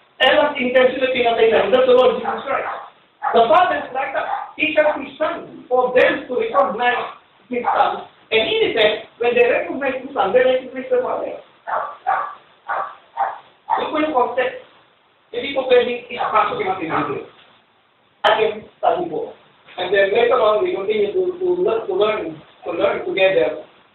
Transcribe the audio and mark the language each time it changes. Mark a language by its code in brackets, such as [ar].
[en] And that's intentionally [tl] pinatay na. [en] That's the Lord Jesus Christ. The Father is like that. He sent His Son for them to recognize His Son. And in effect, when they recognize His Son, they recognize the Father. [tl] Yung po yung concept. Hindi po pwedeng isapasok natin dito. Again, sabi po, ang [en] And then later on, we continue to learn together.